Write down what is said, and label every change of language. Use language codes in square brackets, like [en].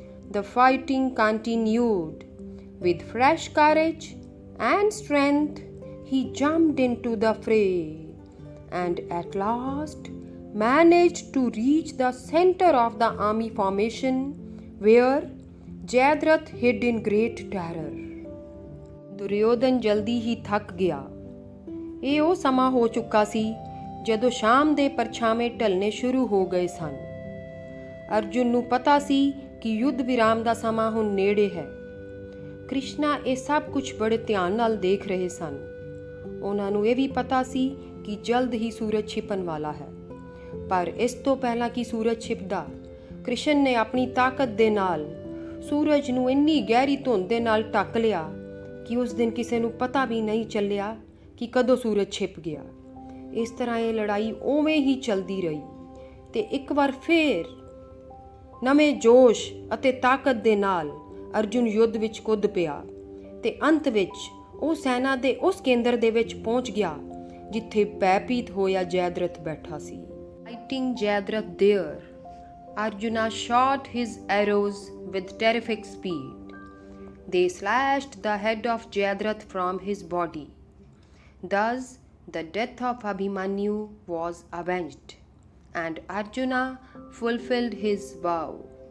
[en] The fighting continued. With fresh courage and strength, he jumped into the fray and at last managed to reach the center of the army formation where Jayadratha hid in great terror. [pa] Duryodhan ਜਲਦੀ ਹੀ ਥੱਕ ਗਿਆ। ਇਹ ਉਹ ਸਮਾਂ ਹੋ ਚੁੱਕਾ ਸੀ ਜਦੋਂ ਸ਼ਾਮ ਦੇ ਪਰਛਾਵੇਂ ਢਲਣੇ ਸ਼ੁਰੂ ਹੋ ਗਏ ਸਨ। ਅਰਜੁਨ ਨੂੰ ਪਤਾ ਸੀ ਕਿ ਯੁੱਧ ਵਿਰਾਮ ਦਾ ਸਮਾਂ ਹੁਣ ਨੇੜੇ ਹੈ। ਕ੍ਰਿਸ਼ਨਾ ਇਹ ਸਭ ਕੁਝ ਬੜੇ ਧਿਆਨ ਨਾਲ ਦੇਖ ਰਹੇ ਸਨ। ਉਹਨਾਂ ਨੂੰ ਇਹ ਵੀ ਪਤਾ ਸੀ ਕਿ ਜਲਦ ਹੀ ਸੂਰਜ ਛਿਪਣ ਵਾਲਾ ਹੈ। ਪਰ ਇਸ ਤੋਂ ਪਹਿਲਾਂ ਕਿ ਸੂਰਜ ਛਿਪਦਾ, ਕ੍ਰਿਸ਼ਨ ਨੇ ਆਪਣੀ ਤਾਕਤ ਦੇ ਨਾਲ ਸੂਰਜ ਨੂੰ ਇੰਨੀ ਗਹਿਰੀ ਧੁੰਦ ਦੇ ਨਾਲ ਢੱਕ ਲਿਆ ਕਿ ਉਸ ਦਿਨ ਕਿਸੇ ਨੂੰ ਪਤਾ ਵੀ ਨਹੀਂ ਚੱਲਿਆ ਕਿ ਕਦੋਂ ਸੂਰਜ ਛਿਪ ਗਿਆ। ਇਸ ਤਰ੍ਹਾਂ ਇਹ ਲੜਾਈ ਉਵੇਂ ਹੀ ਚੱਲਦੀ ਰਹੀ ਤੇ ਇੱਕ ਵਾਰ ਫੇਰ ਨਵੇਂ ਜੋਸ਼ ਅਤੇ ਤਾਕਤ ਦੇ ਨਾਲ ਅਰਜੁਨ ਯੁੱਧ ਵਿੱਚ ਕੁੱਦ ਪਿਆ ਤੇ ਅੰਤ ਵਿੱਚ ਉਹ ਸੈਨਾ ਦੇ ਉਸ ਕੇਂਦਰ ਦੇ ਵਿੱਚ ਪਹੁੰਚ ਗਿਆ ਜਿੱਥੇ ਭੈਭੀਤ ਹੋਇਆ ਜੈਦਰਥ ਬੈਠਾ ਸੀ। [en] Fighting Jayadratha there, Arjuna shot his arrows with terrific speed. They slashed the head of Jayadratha from his body. Thus, the death of Abhimanyu was avenged, and Arjuna fulfilled his vow.